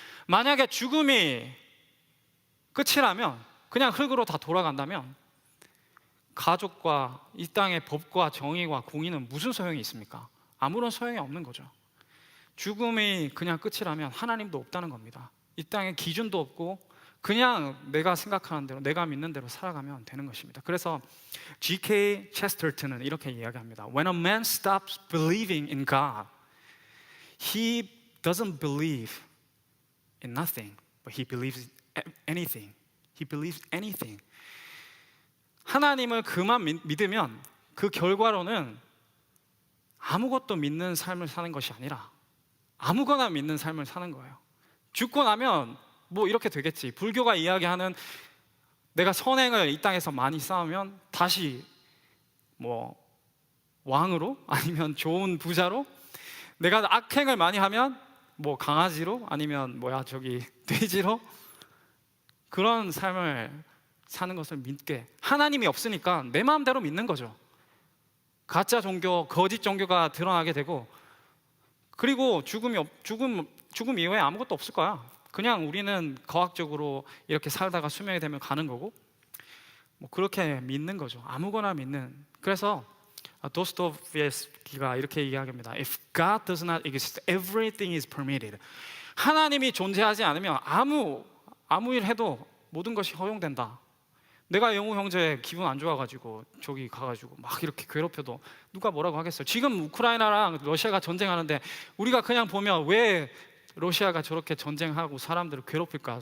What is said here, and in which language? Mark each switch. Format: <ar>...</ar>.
<ko>만약에 죽음이 끝이라면 그냥 흙으로 다 돌아간다면 가족과 이 땅의 법과 정의와 공의는 무슨 소용이 있습니까? 아무런 소용이 없는 거죠. 죽음이 그냥 끝이라면 하나님도 없다는 겁니다. 이 땅에 기준도 없고 그냥 내가 생각하는 대로 내가 믿는 대로 살아가면 되는 것입니다. 그래서 G.K. 체스터턴은 이렇게 이야기합니다.</ko> <en>When a man stops believing in God, he doesn't believe in nothing, but he believes anything. He believes anything.</en> <ko>하나님을 그만 믿으면 그 결과로는 아무것도 믿는 삶을 사는 것이 아니라 아무거나 믿는 삶을 사는 거예요. 죽고 나면 뭐 이렇게 되겠지. 불교가 이야기하는 내가 선행을 이 땅에서 많이 쌓으면 다시 뭐 왕으로 아니면 좋은 부자로, 내가 악행을 많이 하면 뭐 강아지로 아니면 돼지로 그런 삶을 사는 것을 믿게. 하나님이 없으니까 내 마음대로 믿는 거죠. 가짜 종교, 거짓 종교가 드러나게 되고, 그리고 죽음 이후에 아무것도 없을 거야. 그냥 우리는 과학적으로 이렇게 살다가 수명이 되면 가는 거고, 뭐 그렇게 믿는 거죠. 아무거나 믿는. 그래서 도스토옙스키가 이렇게 이야기합니다.</ko> <en>If God does not exist, everything is permitted.</en> <ko>하나님이 존재하지 않으면 아무 일 해도 모든 것이 허용된다. 내가 영우 형제 기분 안 좋아가지고 저기 가가지고 막 이렇게 괴롭혀도 누가 뭐라고 하겠어요? 지금 우크라이나랑 러시아가 전쟁하는데 우리가 그냥 보면 왜 러시아가 저렇게 전쟁하고 사람들을 괴롭힐까?</ko>